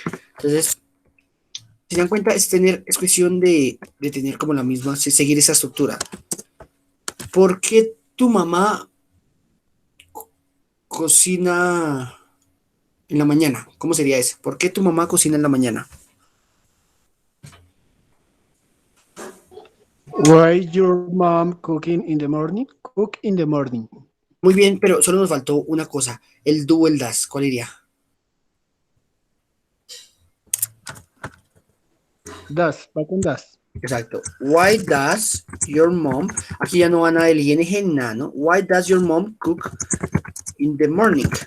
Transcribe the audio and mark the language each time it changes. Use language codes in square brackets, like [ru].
[es] Entonces, si se dan cuenta, es cuestión de tener como la misma, seguir esa estructura. ¿Por qué tu mamá cocina en la mañana? ¿Cómo sería eso? ¿Por qué tu mamá cocina en la mañana? [en] Why your mom cooking in the morning? Cook in the morning. [es] Muy bien, pero solo nos faltó una cosa, el do, el das. ¿Cuál iría? Das, va con das. Exacto. [en] Why does your mom, [es] aquí ya no va nada del ing, nada, ¿no? [en] Why does your mom cook in the morning?